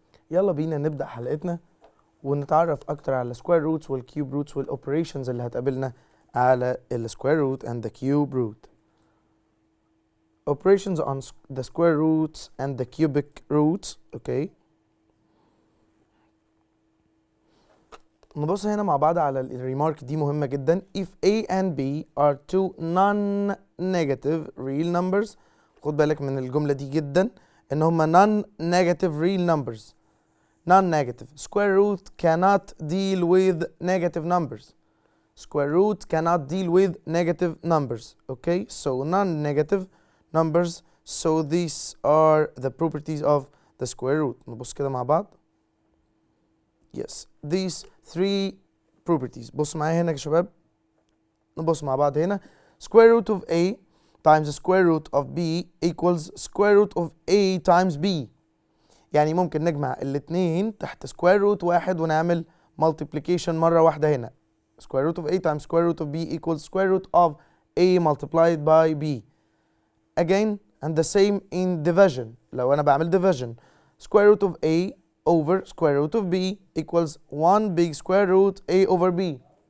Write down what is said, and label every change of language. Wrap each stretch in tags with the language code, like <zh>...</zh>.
<ar>يلا بينا نبدأ حلقتنا ونتعرف أكتر على السكوير روتس والكيوب روتس والأوبريشنز اللي هتقابلنا على السكوير روت</ar> <en>and the cube root. Operations on the square roots and the cubic roots. Okay.</en> <ar>نبص هنا مع بعض على الريمارك دي مهمة جدا.</ar> <en>If A and B are two non-negative real numbers،</en> <ar>خد بالك من الجملة دي جدا إن هما</ar> <en>non-negative real numbers. Non-negative. Square root cannot deal with negative numbers. Square root cannot deal with negative numbers. Okay, so non-negative numbers. So these are the properties of the square root.</en> <ar>نبص كده مع بعض.</ar> <en>Yes, these three properties.</en> <ar>بص معايا هنا يا شباب. نبص مع بعض هنا.</ar> <en>Square root of A times the square root of B equals square root of A times B.</en> <ar>يعني ممكن نجمع الاتنين تحت سكوير روت واحد ونعمل multiplication مرة واحدة هنا.</ar> <en>square root of A times square root of B equals square root of A multiplied by B. Again, and the same in division.</en> <ar>لو أنا بعمل</ar> <en>division, square root of A over square root of B equals 1 big square root A over B.</en>